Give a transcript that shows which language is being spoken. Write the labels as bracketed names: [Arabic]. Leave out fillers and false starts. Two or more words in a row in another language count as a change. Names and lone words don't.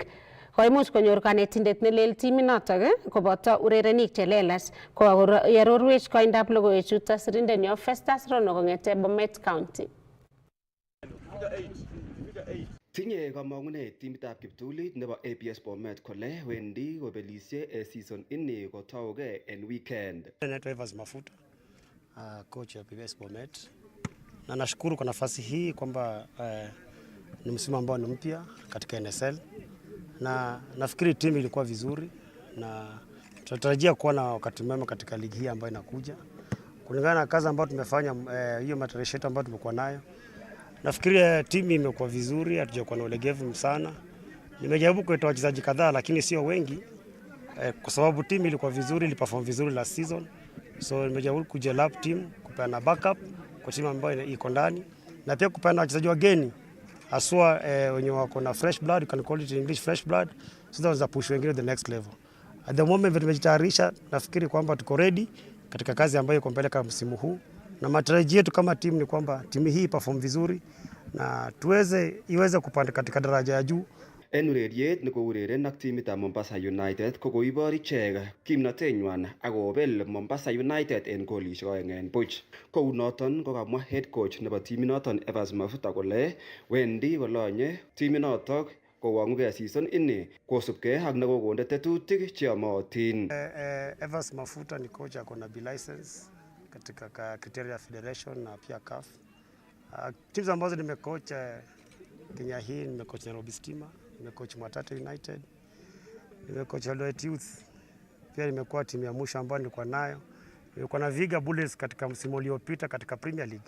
[Kalenjin] Koimuch konyor kanetindet nelel timinotok koboto urerenik chelelach koarorwech koindab logoiwechuto sirindenyo Festus Rono kong'ete Bomet County. Tinye kamang'unet timitab kiptulit nebo APS Bomet kole wendi kobelisye season ini kotaugei en weekend. [Swahili] Naitwa Evans Mafuta, coach wa APS Bomet. Na nashukuru kwa nafasi hii kwamba ni msimu ambao ni mpya katika NSL. Na nafikiri timu ilikuwa vizuri na tunatarajia kuwa na wakati mwema katika ligi hii ambayo inakuja. Kulingana na kazi ambayo tumefanya, hiyo matayarisho yetu ambayo tumekuwa nayo, nafikiri timu imekuwa vizuri, hatujakuwa na ulegevu sana. Nimejaribu kuleta wachezaji kadhaa lakini sio wengi, kwa sababu timu ilikuwa vizuri, iliperform vizuri [English] last season. [Swahili] So nimejaribu kujelap team, kupeana backup kwa timu ambayo iko ndani, na pia kupeana wachezaji wageni aswa wenye wako na [English] fresh blood, you can call it in English fresh blood, so that was push [Swahili] wengine [English] the next level. At the moment [Swahili] tumejitayarisha, nafikiri kwamba tuko ready katika kazi ambayo iko mbele kama msimu huu, na matarajio yetu kama timu ni kwamba timu hii perform vizuri na iweze kupanda katika daraja ya juu. [Kalenjin] En ureriet nekoureren ak timitab Mombasa United kokoibor ichek kimnotenywan akobel Mombasa United en golisiek 2-0. Kou noton kokamwa head coach nebo timinoton Evans Mafuta kole wendi kolonye timinoton kowang'ugei season ini kosubkei ak nekokonde tetutik cheyomotin. [Swahili] Evans Mafuta ni coach ako na B license katika Criteria Federation na pia CAF. Timu ambazo nimecoach Kenya hii, nimecoach Nairobi Stima, nimecoach Mwatate United, nimecoach Eldoret Youth. Pia nimekuwa timu ya mwisho ambayo nilikuwa nayo, nilikuwa na Viga Bullets katika msimu uliopita katika Premier League.